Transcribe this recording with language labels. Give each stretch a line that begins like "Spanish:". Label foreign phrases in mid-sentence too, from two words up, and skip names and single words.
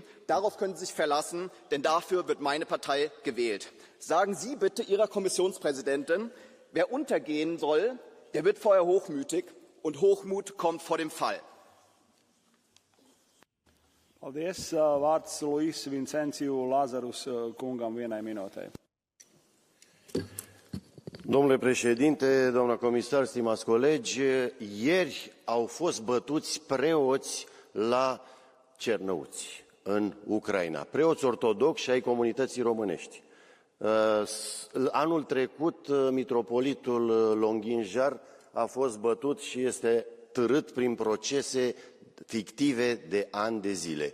German: Darauf können Sie sich verlassen, denn dafür wird meine Partei gewählt. Sagen Sie bitte Ihrer Kommissionspräsidentin, wer untergehen soll, der wird vorher hochmütig, und Hochmut kommt vor dem Fall.
Latvian: Paldies. Vārds Luis Vincentiu Lazarus kungam vienai minūtei.
Romanian: Domnule președinte, doamna comisar, stimați colegi, ieri au fost bătuți preoți la Cernăuți, în Ucraina, preoți ortodoxi și ai comunității românești. Anul trecut, mitropolitul Longin-Jar a fost bătut și este târât prin procese fictive de ani de zile.